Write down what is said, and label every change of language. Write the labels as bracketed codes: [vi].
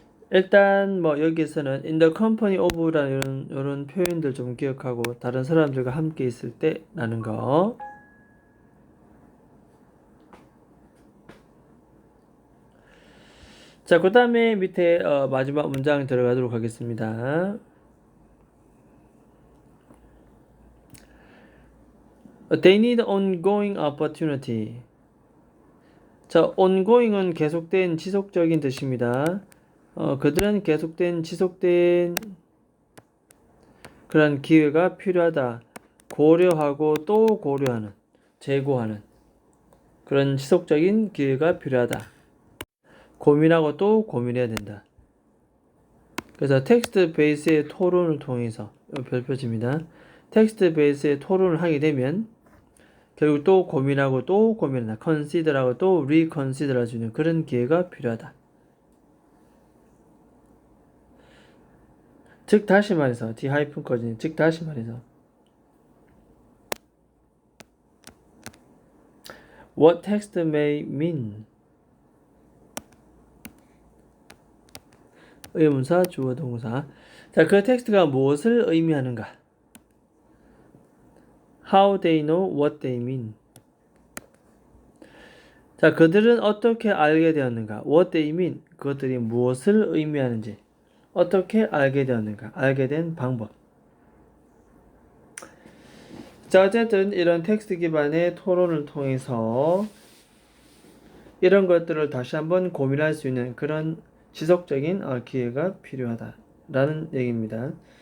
[ko] 일단 여기에서는 [en] in the company of [ko] 라는 이런 표현들 좀 기억하고 다른 사람들과 함께 있을 때라는 거. 자, 그 다음에 밑에 마지막 문장 들어가도록 하겠습니다. [en] They need ongoing opportunity. [ko] 자, ongoing은 계속된, 지속적인 뜻입니다. 그들은 계속된, 지속된 그런 기회가 필요하다. 고려하고 또 고려하는, 재고하는 그런 지속적인 기회가 필요하다. 고민하고 또 고민해야 된다. 그래서 텍스트 베이스의 토론을 통해서 별표집니다. 텍스트 베이스의 토론을 하게 되면 결국 또 고민하고 또 고민한다. consider하고 또 reconsider 할 수 있는 그런 기회가 필요하다. 즉 다시 말해서 D 하이픈까지는 즉 다시 말해서 [en] What text may mean [ko] 의문사 주어 동사. 자, 그 텍스트가 무엇을 의미하는가? [en] How they know what they mean. [ko] 자, 그들은 어떻게 알게 되었는가? [en] What they mean. [ko] 그것들이 무엇을 의미하는지. 어떻게 알게 되었는가? 알게 된 방법. 자, 어쨌든 이런 텍스트 기반의 토론을 통해서 이런 것들을 다시 한번 고민할 수 있는 그런 지속적인 기회가 필요하다라는 얘기입니다.